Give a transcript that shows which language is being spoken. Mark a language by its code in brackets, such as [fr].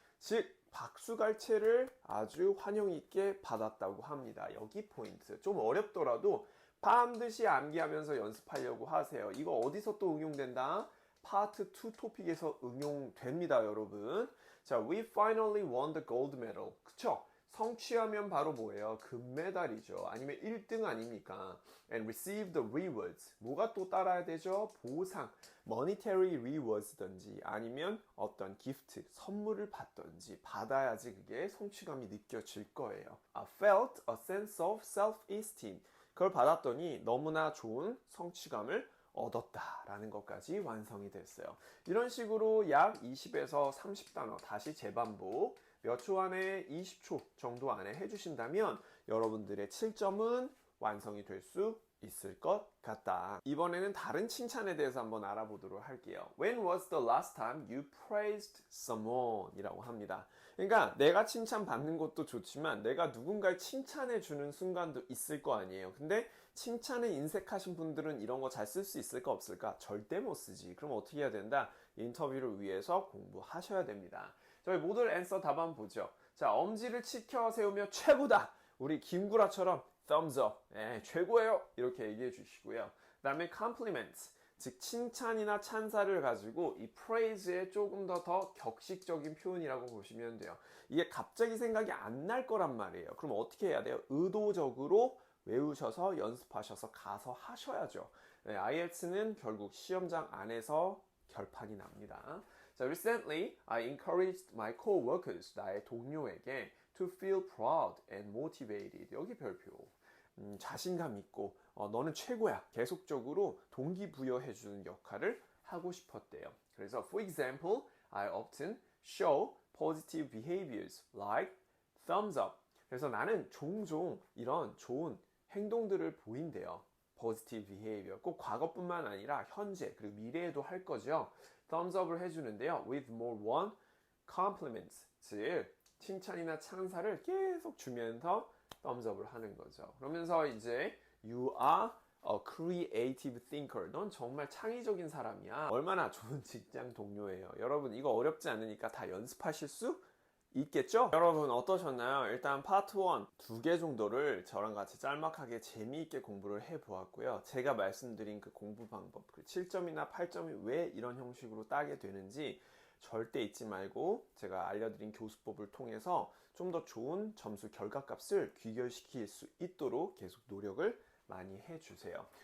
[ko] 즉 박수갈채를 아주 환영 있게 받았다고 합니다. 여기 포인트. 좀 어렵더라도 반드시 암기하면서 연습하려고 하세요. 이거 어디서 또 응용된다? 파트 2 토픽에서 응용됩니다, 여러분. [en] 자, we finally won the gold medal. [ko] 그쵸? 성취하면 바로 뭐예요? 금메달이죠. 아니면 1등 아닙니까? [en] And received the rewards. [ko] 뭐가 또 따라야 되죠? 보상. [en] monetary rewards [ko] 든지 아니면 어떤 기프트, 선물을 받든지 받아야지 그게 성취감이 느껴질 거예요. [en] I felt a sense of self-esteem. [ko] 그걸 받았더니 너무나 좋은 성취감을 얻었다라는 것까지 완성이 됐어요. 이런 식으로 약 20에서 30단어 다시 재반복 몇 초 안에 20초 정도 안에 해주신다면 여러분들의 7점은 완성이 될 수 있을 것 같다. 이번에는 다른 칭찬에 대해서 한번 알아보도록 할게요. [en] When was the last time you praised someone? [ko] 이라고 합니다. 그러니까 내가 칭찬받는 것도 좋지만 내가 누군가를 칭찬해 주는 순간도 있을 거 아니에요. 근데 칭찬에 인색하신 분들은 이런 거 잘 쓸 수 있을까 없을까? 절대 못 쓰지. 그럼 어떻게 해야 된다? 인터뷰를 위해서 공부하셔야 됩니다. 저희 모듈 앤서 답 한번 보죠. 자, 엄지를 치켜 세우며 최고다. 우리 김구라처럼 thumbs up. 최고예요. 이렇게 얘기해 주시고요. 그 다음에 compliments. 즉 칭찬이나 찬사를 가지고 이 praise에 조금 더 격식적인 표현이라고 보시면 돼요. 이게 갑자기 생각이 안 날 거란 말이에요. 그럼 어떻게 해야 돼요? 의도적으로 외우셔서 연습하셔서 가서 하셔야죠. IELTS는 결국 시험장 안에서 결판이 납니다. [en] 자, recently I encouraged my co-workers, [ko] 나의 동료에게 [en] to feel proud and motivated. [ko] 여기 별표. 자신감 있고 너는 최고야. 계속적으로 동기부여해주는 역할을 하고 싶었대요. 그래서 [en] for example, I often show positive behaviors like thumbs up. [ko] 그래서 나는 종종 이런 좋은 행동들을 보인대요. [en] positive behavior. [ko] 꼭 과거뿐만 아니라 현재 그리고 미래에도 할 거죠. thumbs up을 해주는데요. [en] with more one compliments. [ko] 즉 칭찬이나 찬사를 계속 주면서 thumbs up을 하는 거죠. 그러면서 이제 [en] you are a creative thinker. [ko] 넌 정말 창의적인 사람이야. 얼마나 좋은 직장 동료예요. 여러분 이거 어렵지 않으니까 다 연습하실 수 있겠죠? 여러분 어떠셨나요? 일단 파트 1 2개 정도를 저랑 같이 짤막하게 재미있게 공부를 해보았고요. 제가 말씀드린 그 공부 방법, 그 7점이나 8점이 왜 이런 형식으로 따게 되는지 절대 잊지 말고 제가 알려드린 교수법을 통해서 좀 더 좋은 점수 결과값을 귀결시킬 수 있도록 계속 노력을 많이 해주세요.